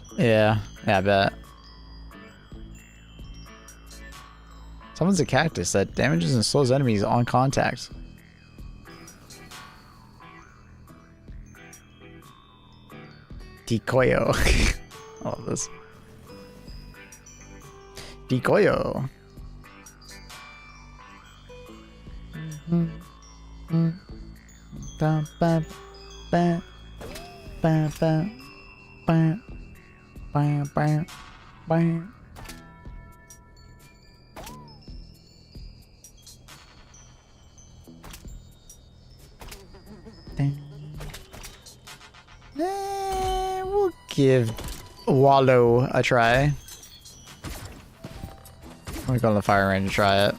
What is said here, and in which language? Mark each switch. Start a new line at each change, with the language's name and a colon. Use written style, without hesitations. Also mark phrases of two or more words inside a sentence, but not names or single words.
English: Yeah, I bet. Someone's a cactus that damages and slows enemies on contact. Decoyo. I love this. Decoyo. Ba, ba, ba, ba, ba, ba, ba, ba, ba. We'll give Wallow a try. Let me go on the fire range and try it.